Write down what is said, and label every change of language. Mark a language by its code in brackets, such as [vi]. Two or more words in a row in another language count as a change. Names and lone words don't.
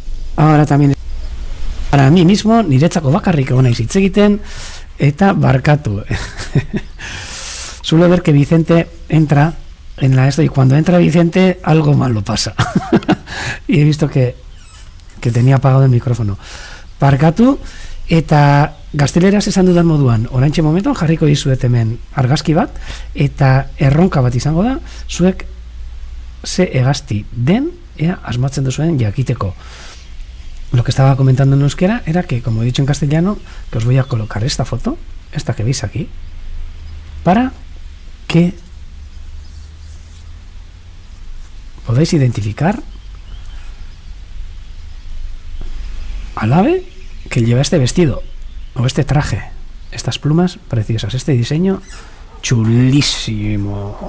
[es] ahora también para mí mismo, [eu] niretzako bakarrik egon naiz hitz egiten, eta barkatu. [es] Suelo ver que Vicente entra en la esto, y cuando entra Vicente, algo malo pasa. Y he visto que tenía apagado el micrófono. [eu] Barkatu, eta gazteleraz esan dudan moduan, oraintxe momentuan jarriko dizuet hemen argazki bat, eta erronka bat izango da, zuek ze hegazti den, ea asmatzen duzuen jakiteko. [es] Lo que estaba comentando en euskera era que, como he dicho en castellano, que os voy a colocar esta foto, esta que veis aquí, para que podáis identificar al ave que lleva este vestido o este traje, estas plumas preciosas, este diseño chulísimo.